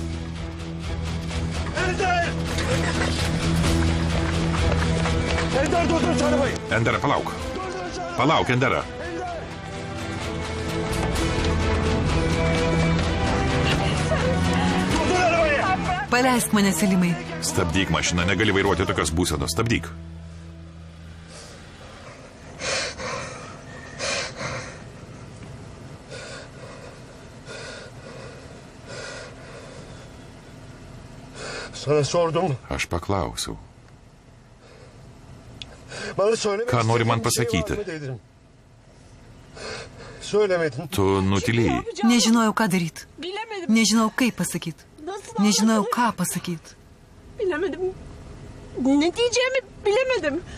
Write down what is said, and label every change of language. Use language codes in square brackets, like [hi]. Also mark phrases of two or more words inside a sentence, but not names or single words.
[lt] Endera, palauk. Palauk, Endera. Paleisk mane, Selimai. Stabdyk mašiną, negali vairuoti tokios būsenos. Stabdyk. [tr] Sana sordum. [lt] Aš paklausiau. [tr] Bana söylemek [lt] Ką nori man [tr] istediğin bir şey [lt] pasakyti? [tr] var mı dedim. Söylemedin. [lt] Tu nutilėjai. Nežinojau, ką daryti. Nežinojau, kaip pasakyti. Nežinojau, ką pasakyti. [tr] Bilemedim. Ne diyeceğimi bilemedim.